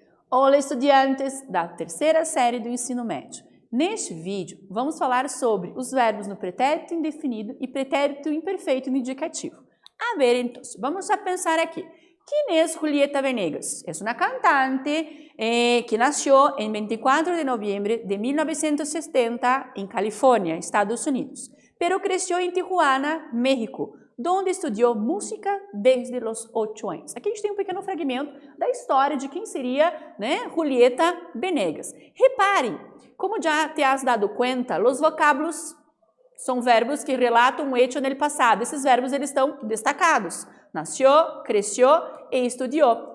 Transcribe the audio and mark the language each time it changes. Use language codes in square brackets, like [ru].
[pt] Olá, estudantes da terceira série do ensino médio. Neste vídeo, vamos falar sobre os verbos no pretérito indefinido e pretérito imperfeito no indicativo. A ver, então, vamos a pensar aqui. [es] ¿Quién es Julieta Venegas? Es una cantante que nació el 24 de noviembre de 1970 en California, Estados Unidos, pero creció en Tijuana, México, donde [pt] estudiou música desde os 8 anos. Aqui a gente tem um pequeno fragmento da história de quem seria, né, Julieta Venegas. Reparem, como já [es] te has dado [pt] conta, os vocábulos são verbos que relatam um hecho no passado. Esses verbos eles estão destacados. Nasceu, cresceu e estudou.